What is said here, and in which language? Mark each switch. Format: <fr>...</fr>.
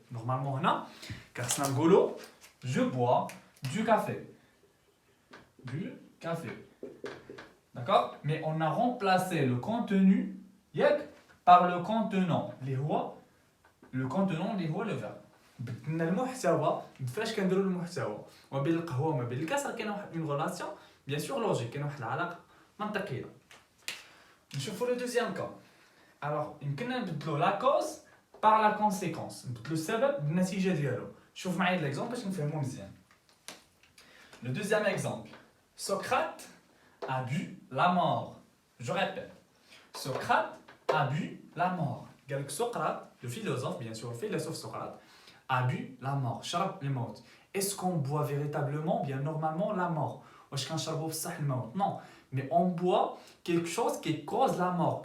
<fr>Normalement</fr> <ar>هنا كخصنا نقولوا</ar> <fr>je bois du café. Du café. D'accord? Mais on a remplacé le contenu par le contenant</fr> <ar>اللي هو</ar> <fr>le verbe.</fr> <ar>بدلنا المحتوى فاش كنديروا المحتوى وما بين القهوه وما بين الكاس راه كاينه واحد</ar> <fr>اون ريلاسيون بيان سور لوجيك</fr> <ar>كاينه واحد العلاقه منطقيه. نشوفوا</ar> <fr>لو دوزيام كا.</fr> <ar>alors يمكننا نبدلوا لا كوز</ar> <fr>par la conséquence</fr> <ar>نبدلوا السبب بالنتيجه ديالو. شوف معايا ليكزامبل باش نفهموا مزيان.</ar> <fr>Le deuxième exemple, Socrate a bu la mort. Je répète, Socrate a bu la mort. Socrate, le philosophe, bien sûr, le philosophe Socrate, a bu la mort.</fr> <ar>شرب الموت.</ar> <fr>Est-ce qu'on boit véritablement, bien normalement, la mort?</fr> <ar>واش كنشربوا بصح الموت؟</ar> <fr>Non, mais on boit quelque chose qui cause la mort.</fr>